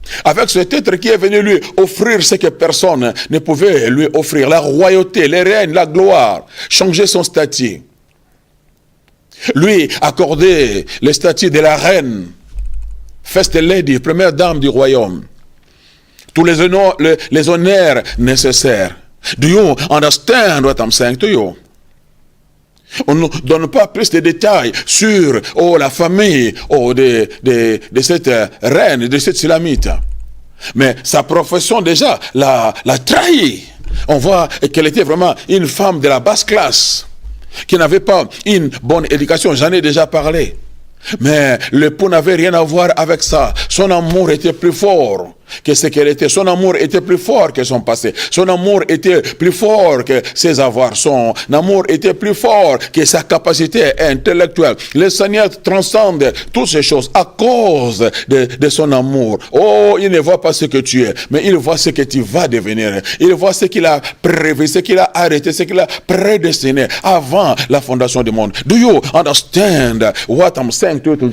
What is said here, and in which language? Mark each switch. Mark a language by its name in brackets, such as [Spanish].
[French] Avec cet être qui est venu lui offrir ce que personne ne pouvait lui offrir, la royauté, les règnes, la gloire, changer son statut. Lui accorder le statut de la reine, [English] first lady, [French] première dame du royaume. Tous les honneurs nécessaires. [English] Do you understand what I'm saying to you? [French] On ne donne pas plus de détails sur la famille de cette reine, de cette Sulamite. Mais sa profession déjà l'a trahi. On voit qu'elle était vraiment une femme de la basse classe, qui n'avait pas une bonne éducation, j'en ai déjà parlé. Mais l'époux n'avait rien à voir avec ça. Son amour était plus fort que ce qu'elle était. Son amour était plus fort que son passé. Son amour était plus fort que ses avoirs. Son amour était plus fort que sa capacité intellectuelle. Le Seigneur transcende toutes ces choses à cause de son amour. Oh, il ne voit pas ce que tu es, mais il voit ce que tu vas devenir. Il voit ce qu'il a prévu, ce qu'il a arrêté, ce qu'il a prédestiné avant la fondation du monde. [English] Do you understand what I'm saying to you?